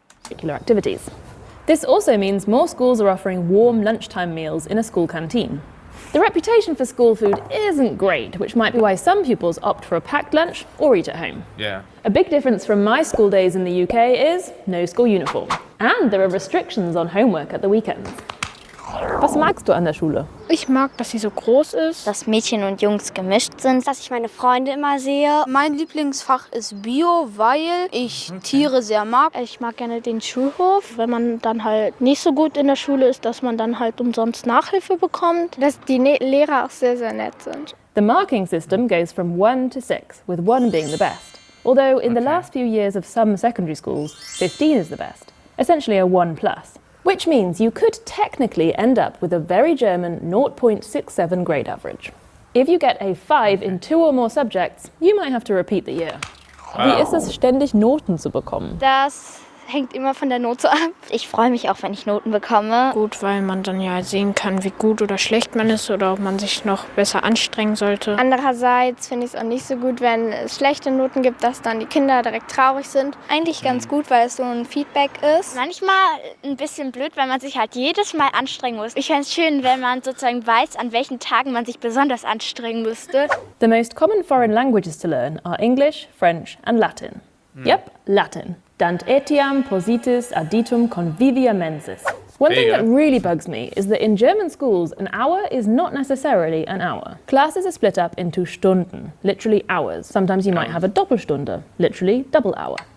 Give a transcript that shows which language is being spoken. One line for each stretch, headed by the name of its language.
English: Particular activities. This also means more schools are offering warm lunchtime meals in a school canteen. The reputation for school food isn't great, which might be why some pupils opt for a packed lunch or eat at home. Yeah. A big difference from my school days in the UK is no school uniform. And there are restrictions on homework at the weekends.
German: Was magst du an der Schule? Ich mag, dass sie so groß ist. Dass Mädchen und Jungs gemischt sind. Dass ich meine Freunde immer sehe. Mein Lieblingsfach ist Bio, weil ich Tiere sehr mag. Ich mag gerne den Schulhof, wenn man dann halt nicht so gut in der Schule ist, dass man dann halt umsonst Nachhilfe bekommt. Dass die Lehrer auch sehr, sehr nett sind.
English: The marking system goes from 1 to 6, with 1 being the best. Although in the last few years of some secondary schools, 15 is the best. Essentially a 1+. Which means you could technically end up with a very German 0.67 grade average. If you get a 5 in 2 or more subjects, you might have to repeat the year.
German: Wie ist es, ständig Noten zu bekommen? Das hängt immer von der Note ab. Ich freue mich auch, wenn ich Noten bekomme. Gut, weil man dann ja sehen kann, wie gut oder schlecht man ist oder ob man sich noch besser anstrengen sollte. Andererseits finde ich es auch nicht so gut, wenn es schlechte Noten gibt, dass dann die Kinder direkt traurig sind. Eigentlich ganz gut, weil es so ein Feedback ist. Manchmal ein bisschen blöd, weil man sich halt jedes Mal anstrengen muss. Ich fände es schön, wenn man sozusagen weiß, an welchen Tagen man sich besonders anstrengen müsste.
English: The most common foreign languages to learn are English, French and Latin. Yep, Latin.
Latin: Dant etiam positis additum convivia mensis.
English: One thing that really bugs me is that in German schools, an hour is not necessarily an hour. Classes are split up into Stunden, literally hours. Sometimes you might have a Doppelstunde, literally double hour.